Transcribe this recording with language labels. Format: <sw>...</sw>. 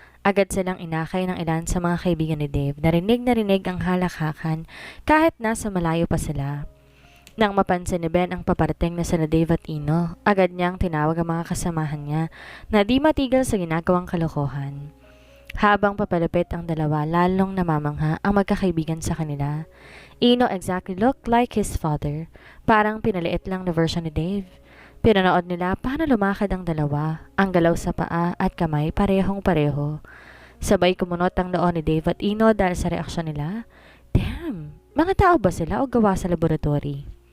<tl>Agad silang inakay ng ilan sa mga kaibigan ni Dave. Narinig ang halakhakan kahit nasa malayo pa sila. Nang mapansin ni Ben ang paparating na sina Dave at Ino, agad niyang tinawag ang mga kasamahan niya na di matigil sa ginagawang kalokohan. Habang papalapit ang dalawa, lalong namamangha ang magkakaibigan sa kanila.</tl> <en>Ino exactly looked like his father,</en> <tl>parang pinaliit lang na version ni Dave. Pinanood nila paano lumakad ang dalawa, ang galaw sa paa at kamay parehong-pareho. Sabay kumunot ang noon ni Dave at Ino dahil sa reaksyon nila. Damn, mga tao ba sila o gawa sa laboratory?</tl>